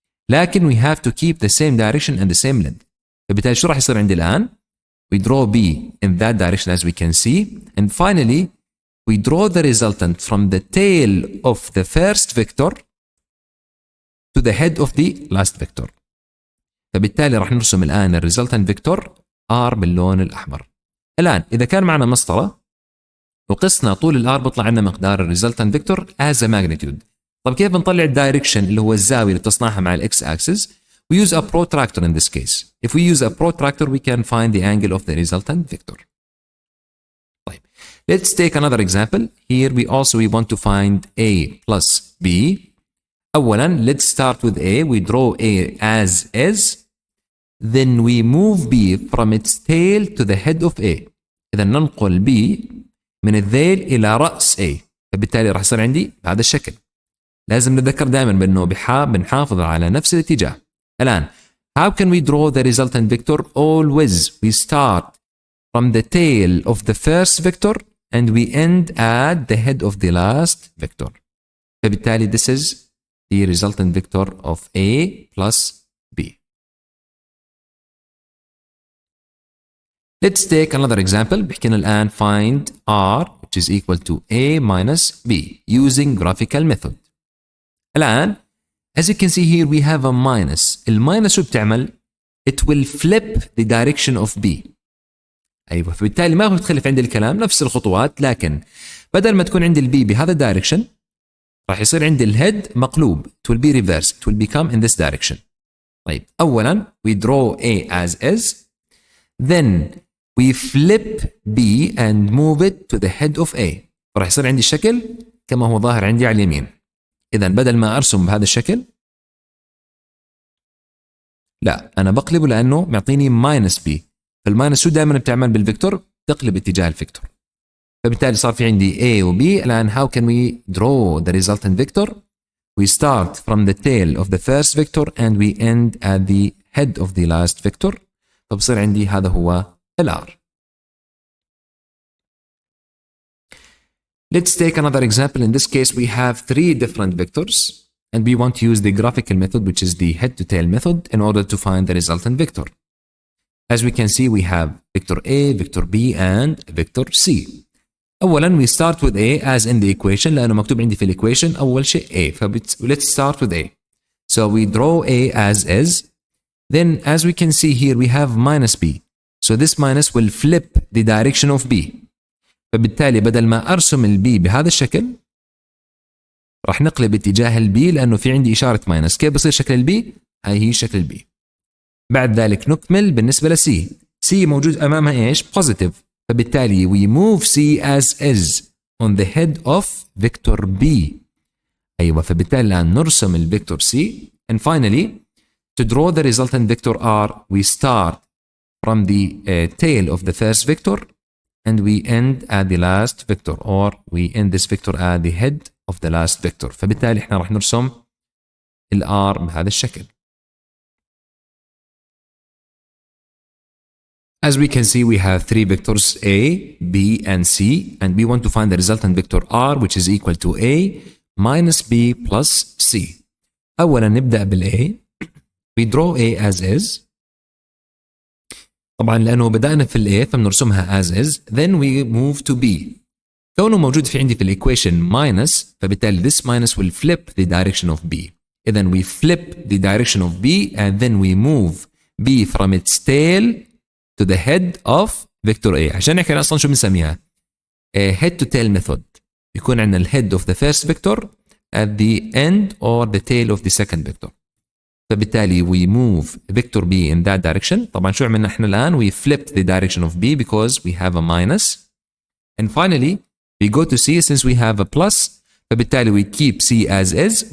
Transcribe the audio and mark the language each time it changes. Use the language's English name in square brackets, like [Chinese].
[Arabic] لكن [English] we have to keep the same direction and the same length. [Arabic] فبالتالي شو راح يصير عندي الآن؟ [English] We draw B in that direction as we can see. And finally, we draw the resultant from the tail of the first vector to the head of the last vector. [Arabic] فبالتالي راح نرسم الآن [English] resultant vector R [Arabic] باللون الأحمر. الآن إذا كان معنا مسطرة وقسنا طول الآر بطلع عندنا مقدار [English] resultant vector as a magnitude. [Arabic] طب كيف بنطلع الدايركشن اللي هو الزاوية اللي بتصنعها مع الإكس axis؟ We use a protractor in this case. [English] If we use a protractor, we can find the angle of the resultant vector. [Arabic] طيب. [English] Let's take another example. Here we want to find A plus B. [Arabic] أولاً [English] let's start with A. We draw A as is. Then we move B from its tail to the head of A. [Arabic] إذا ننقل B من الذيل إلى رأس A. فبالتالي راح يصير عندي بهذا الشكل. لازم نتذكر دائما بأنه بنحافظ على نفس الاتجاه. الآن [English] how can we draw the resultant vector? Always we start from the tail of the first vector and we end at the head of the last vector. [Arabic] فبالتالي [English] this is the resultant vector of A plus B. Let's take another example. [Arabic] بحكينا الآن [English] find R which is equal to A minus B using graphical method. [Arabic] الآن [English] as you can see here we have a minus. [Arabic] الماينس شو بتعمل؟ [English] It will flip the direction of B. [Arabic] أيوة، فبالتالي ما هو بتختلف عند الكلام نفس الخطوات، لكن بدل ما تكون عندي البي بهذا الدايركشن راح يصير عندي الهيد مقلوب. [English] it will be reversed. it will become in this direction. [Arabic] طيب أولا [English] we draw A as is, then we flip B and move it to the head of A. [Arabic] راح يصير عندي الشكل كما هو ظاهر عندي على اليمين. إذا بدل ما أرسم بهذا الشكل لا أنا بقلبه لأنه معطيني minus B. فالماينس شو دائما بتعمل بالفيكتور؟ تقلب اتجاه الفيكتور. فبالتالي صار في عندي A و B. الآن [English] how can we draw the resultant vector? We start from the tail of the first vector and we end at the head of the last vector. [Arabic] فبصير عندي هذا هو R. [English] Let's take another example. In this case we have 3 different vectors and we want to use the graphical method, which is the head to tail method, in order to find the resultant vector. As we can see we have vector A, vector B and vector C. [Arabic] أولاً [English] we start with A as in the equation [Arabic] لأنه مكتوب عندي في الإيكويشن أول شيء A. [English] Let's start with A. So we draw A as is. Then as we can see here we have minus B. So this minus will flip the direction of B. [Arabic] فبالتالي بدل ما أرسم ال B بهذا الشكل راح نقلب اتجاه ال B لأنه في عندي إشارة minus. كيف بصير شكل ال B؟ هاي هي شكل ال B. بعد ذلك نكمل بالنسبة ل C. C موجود أمامها إيش؟ positive. فبالتالي [English] we move C as is on the head of vector B. [Arabic] أيوة فبالتالي الآن نرسم الفيكتور C. [English] And finally to draw the resultant vector R we start from the tail of the first vector and we end at the last vector, or we end this vector at the head of the last vector. [Arabic] فبالتالي احنا راح نرسم ال R بهذا الشكل. [English] As we can see we have 3 vectors A, B and C, and we want to find the resultant vector R which is equal to A minus B plus C. [Arabic] أولا نبدأ بال A. [English] We draw A as is. [Arabic] طبعا لأنه بدأنا في ال A فبنرسمها [English] as is. Then we move to B. [Arabic] كونه موجود في عندي في الإيكويشن [English] minus فبالتالي this minus will flip the direction of B. [Arabic] إذن [English] we flip the direction of B and then we move B from its tail to the head of vector A. [Arabic] عشان نحكي أصلا شو بنسميها؟ [English] head to tail method. [Arabic] يكون عندنا ال [English] head of the first vector at the end or the tail of the second vector. [Arabic] فبالتالي [English] we move vector B in that direction. [Arabic] طبعا شو عملنا احنا الآن؟ [English] We flipped the direction of B because we have a minus. And finally we go to C since we have a plus. [Arabic] فبالتالي [English] we keep C as is.